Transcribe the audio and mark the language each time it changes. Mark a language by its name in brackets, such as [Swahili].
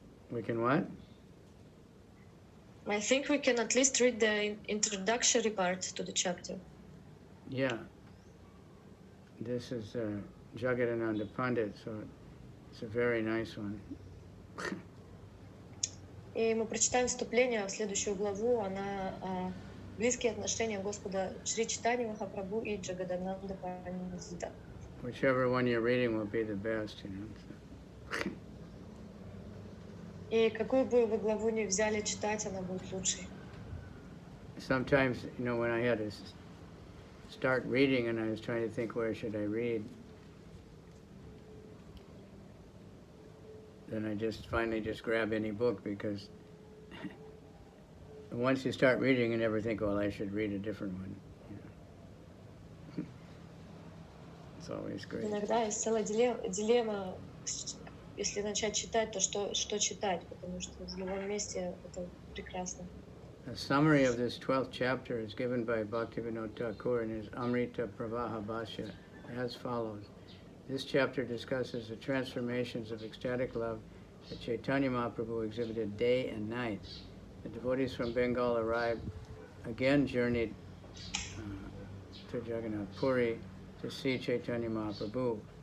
[English] We can what? I think we can at least read the introductory part to the chapter. Yeah. This is Jagadananda Pandit, so it's a very nice one. [Russian] И мы прочитаем вступление в следующую главу. Она близкие отношения Господа Шри Чайтаньи Махапрабху и Джагадананда Пандита. [English] Whichever one you're reading will be the best, you know. [Russian] И какую бы вы главу ни взяли читать, она будет лучшей. [English] Sometimes, you know, when I had to start reading and I was trying to think where should I read, then I just finally just grab any book because once you start reading you never think, well, I should read a different one. You know. It's always great. [Russian] Иногда есть целая дилемма, если начать читать, то что читать, потому что в любом месте это прекрасно. [English] A summary of this 12th chapter is given by Bhaktivinoda Thakur in his Amrita Pravaha Bhashya as follows. This chapter discusses the transformations of ecstatic love that Chaitanya Mahaprabhu exhibited day and night. The devotees from Bengal arrived, again journeyed to Jagannath Puri to see Chaitanya Mahaprabhu.